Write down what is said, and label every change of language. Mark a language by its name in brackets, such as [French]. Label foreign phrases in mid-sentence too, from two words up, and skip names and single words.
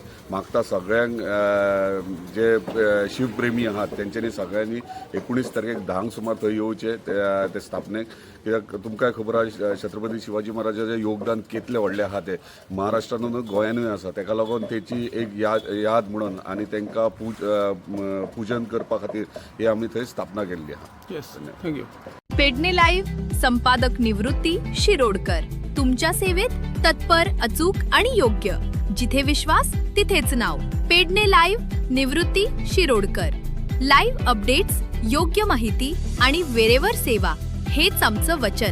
[Konkani] मागता सगळ्यांक जे शिवप्रेमी आहात तेंच्यांनी सगळ्यांनी 19 तारखेक 10 सुमार थंय येवचे ते स्थापनेक. कित्याक तुमकां खबर आहा छत्रपती शिवाजी महाराजाचें योगदान कितलें व्हडलें आहा ते महाराष्ट्रानूच गोंयानूय आसा, तेका लागून तेची एक याद म्हणून आनी तांकां पूजन करपा खातीर ही आमी थंय स्थापना केल्ली आहा. [English] Yes, thank you. [Marathi] पेडणे लाईव्ह संपादक निवृत्ती शिरोडकर. तुमच्या सेवेत तत्पर, अचूक आणि योग्य. जिथे विश्वास तिथेच नाव. पेडणे लाईव्ह निवृत्ती शिरोडकर. [English] live updates, [Marathi] योग्य माहिती आणि वेळेवर सेवा हेच आमचं वचन.